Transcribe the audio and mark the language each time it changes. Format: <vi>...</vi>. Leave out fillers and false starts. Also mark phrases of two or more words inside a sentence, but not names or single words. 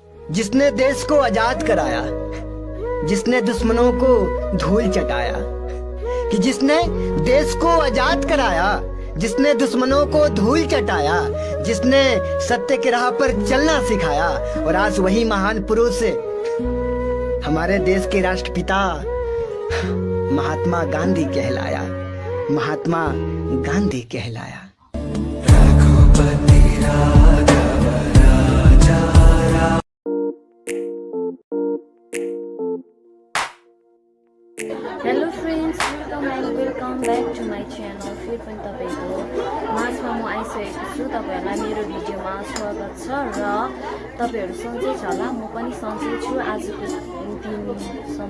<hi>जिसने देश को आजाद कराया, जिसने दुश्मनों को धूल चटाया, कि जिसने देश को आजाद कराया, जिसने दुश्मनों को धूल चटाया, जिसने सत्य के राह पर चलना सिखाया। और आज वही महान पुरुष हमारे देश के राष्ट्रपिता महात्मा गांधी कहलाया, महात्मा गांधी कहलाया।</hi> <en>hello friends, welcome back to my channel.</en> <ne>फेरि पनि तपाईँको माझमा म आइसकेको छु। तपाईँहरूलाई मेरो भिडियोमा स्वागत छ र तपाईँहरू सन्चै छ होला, म पनि सन्चै छु आजको दिनसम्म।</ne>